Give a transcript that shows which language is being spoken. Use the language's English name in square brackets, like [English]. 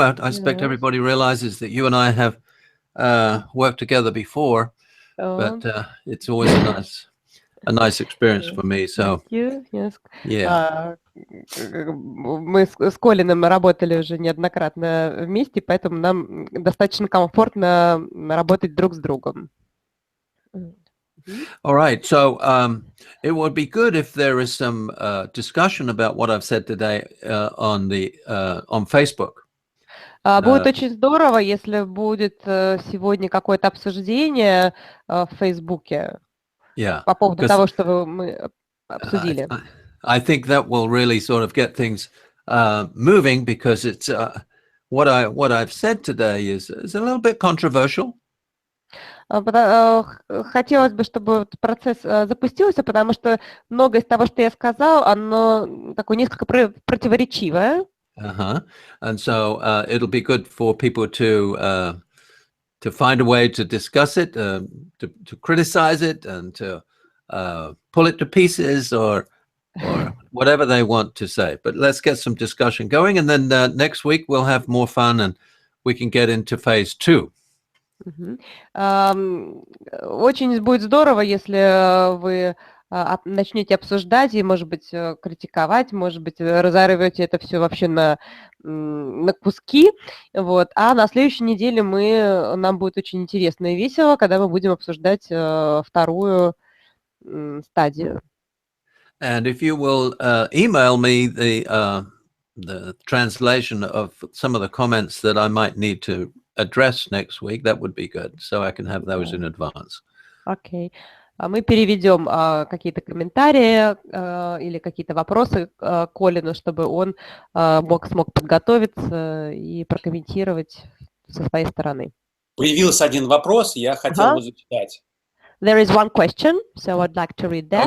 [English] I expect everybody realizes that you and I have worked together before, but it's always a nice experience for me. So, thank you. Yes. Yeah. [Russian] Мы с Колином работали уже неоднократно вместе, поэтому нам достаточно комфортно работать друг с другом. [English] All right. So it would be good if there is some discussion about what I've said today on Facebook. [Russian] Будет очень здорово, если будет сегодня какое-то обсуждение в Фейсбуке по поводу того, что мы обсудили. [English] I think that will really sort of get things moving, because it's what I've said today is a little bit controversial. [Russian] Хотелось бы, чтобы процесс запустился, потому что многое из того, что я сказал, оно такое несколько противоречивое. [English] And so it'll be good for people to find a way to discuss it, to criticize it, and to pull it to pieces, or whatever they want to say. But let's get some discussion going, and then next week we'll have more fun and we can get into phase 2. [Russian] Очень будет здорово, если вы начнете обсуждать и, может быть, критиковать, может быть, разорвете это все вообще на куски. Вот. А на следующей неделе нам будет очень интересно и весело, когда мы будем обсуждать вторую стадию. [English] And if you will email me the translation of some of the comments that I might need to address next week, that would be good, so I can have those in advance. Okay. [Russian] Мы переведем какие-то комментарии или какие-то вопросы Колину, чтобы он смог подготовиться и прокомментировать со своей стороны. Появился один вопрос, я хотел его зачитать. [English] There is one question, so I'd like to read that.